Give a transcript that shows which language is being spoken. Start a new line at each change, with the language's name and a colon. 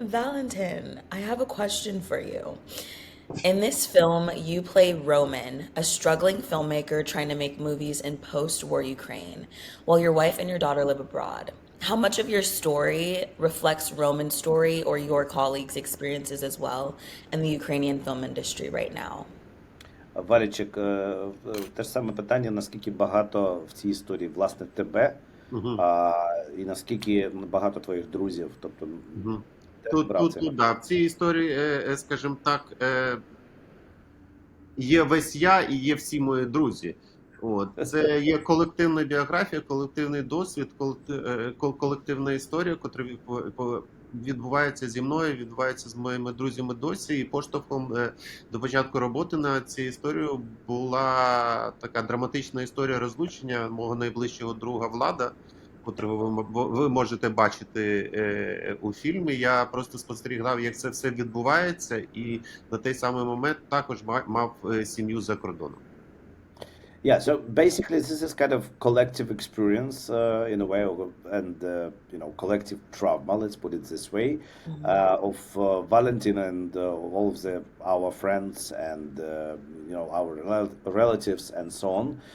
English: Valentyn, I have a question for you. In this film, you play Roman, a struggling filmmaker trying to make movies in post-war Ukraine, while your wife and your daughter live abroad. How much of your story reflects Roman's story or your colleagues' experiences as well in the Ukrainian film industry right now?
Ukrainian: Валічик, те ж саме питання, наскільки багато в цій історії, власне, тебе, Мгм. і наскільки багато твоїх друзів, тобто Мгм. теж Тут, брав тут, цей тут, да, в цій історії, скажімо так, є весь я і є всі мої друзі. От. Це є колективна біографія, колективний досвід, колективна історія, яка відбувається зі мною, відбувається з моїми друзями досі. І поштовхом до початку роботи над цією історією була така драматична історія розлучення мого найближчого друга Влада, котрого ви можете бачити у фільмі. Я просто спостерігав, як це все відбувається, і на той самий момент також мав сім'ю за кордоном.
English: Yeah, so basically, this is kind of collective experience in a way, and collective trauma. Let's put it this way, of Valentyn and all of our friends and our relatives and so on.